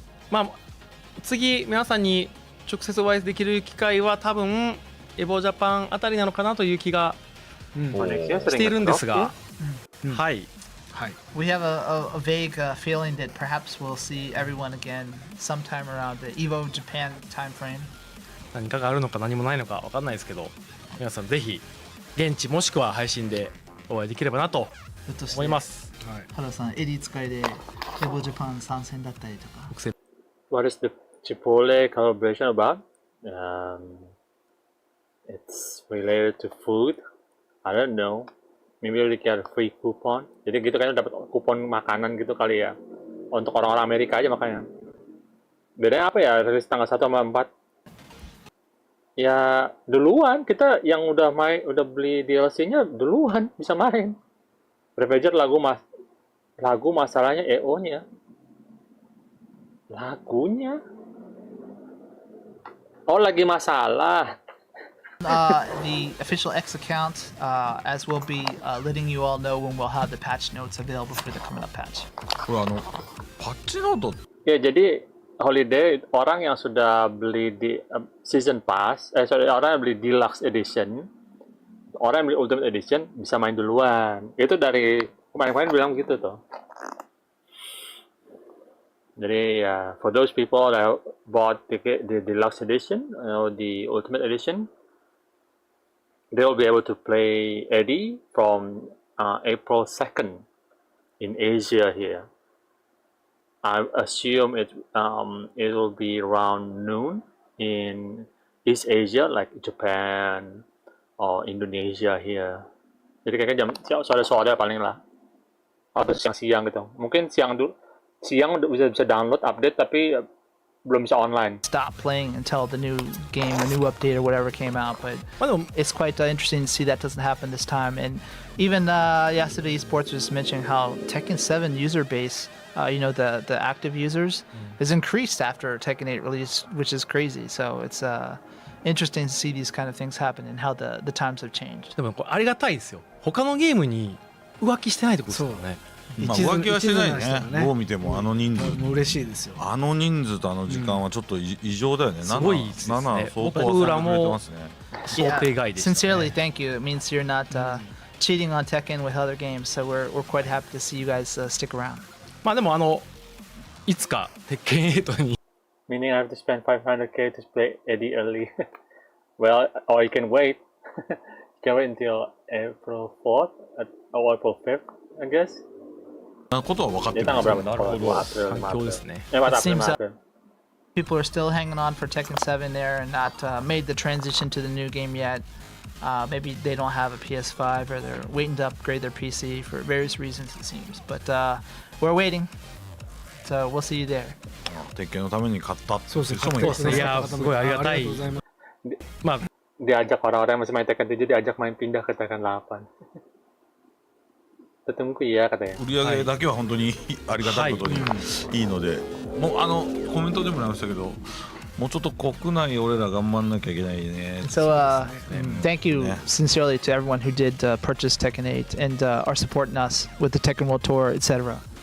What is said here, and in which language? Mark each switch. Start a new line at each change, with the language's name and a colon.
Japanese: また、次皆さんに直接お会いできる機会は多分エボジャパンあたりなのかなという気がしているんですが、はい。はい
English: We have a vague feeling that perhaps we'll see everyone again sometime around the EVO Japan time frame.
Japanese: 何かがあるのか何もないのか分かんないですけど、皆さんぜひ現地もしくは配信でお会いできればなと思います。原田さん、エディ使いでEVO Japan 参戦だったりとか。
English: What is the Chipotle collaboration about? It's related to food. I don't know. Maybe they get a free coupon.
Indonesian: Jadi gitu kayaknya dapat kupon makanan gitu kali ya. Untuk orang-orang Amerika aja makanya. Bedanya apa ya? Rilis tanggal 1 sama 4. Ya duluan kita yang udah beli DLC-nya duluan bisa main. Ravager lagu masalahnya EO-nya. Lagunya? Oh lagi masalah.
English: The official X account, as we'll be letting you all know when we'll have the patch notes available for the coming up patch.
Japanese: これパッチノート
Indonesian: Ya jadi holiday orang yang sudah beli di season pass, orang yang beli deluxe edition, orang yang beli ultimate edition bisa main duluan. Itu dari kemarin-kemarin bilang gitu tuh. Jadi ya,
English: for those people that bought the deluxe edition or the ultimate edition, they will be able to play Eddy from April 2nd in Asia here. I assume it will be around noon in East Asia like Japan or Indonesia here.
Indonesian: Jadi kayaknya jam sore-sore paling lah. Atau siang-siang gitu. Mungkin siang bisa download update tapi belum bisa online.
English: Stop playing until the new game, a new update or whatever came out, but it's quite interesting to see that doesn't happen this time. And even yesterday, Esports was mentioning how Tekken 7 user base, the active users, has increased after Tekken 8 release, which is crazy. So it's interesting to see these kind of things happen and how the times have changed.
Japanese: でもこれありがたいですよ。他のゲームに浮気してないってことですよね。まあ浮気はしてないね。どう見ても人数もう嬉しいですよ。人数と時間はちょっと異常だよね。すごいですね。僕らも想定外でしたね。
English: Sincerely, thank you. It means you're not cheating on Tekken with other games, so we're quite happy to see you guys stick around.
Japanese: まあでもいつか鉄拳8に
English: Meaning I have to spend 500k to play Eddy early. Well, or you can wait. You can wait until April 4th or April 5th, I guess.
Japanese: ことは分かってる。なるほど。環境ですね。
English: It seems people are still hanging on for Tekken 7 there and not made the transition to the new game yet. Maybe they don't have a PS5 or they're waiting to upgrade their PC for various reasons, it seems. But we're waiting. So we'll see you there.
Japanese: 鉄拳のために買ったっていう人もいますそうですね。いやすごいありがたい。まあ
Indonesian: diajak orang-orang yang masih main Tekken 7 diajak main pindah ke Tekken 8. Tunggu ya katanya.
Japanese: 売り上げだけは本当にありがたいことにいいので、もうコメントでもありましたけど、もうちょっと国内俺ら頑張んなきゃいけないね。
English: So thank you sincerely to everyone who did purchase Tekken 8 and are supporting us with the Tekken World Tour, etc.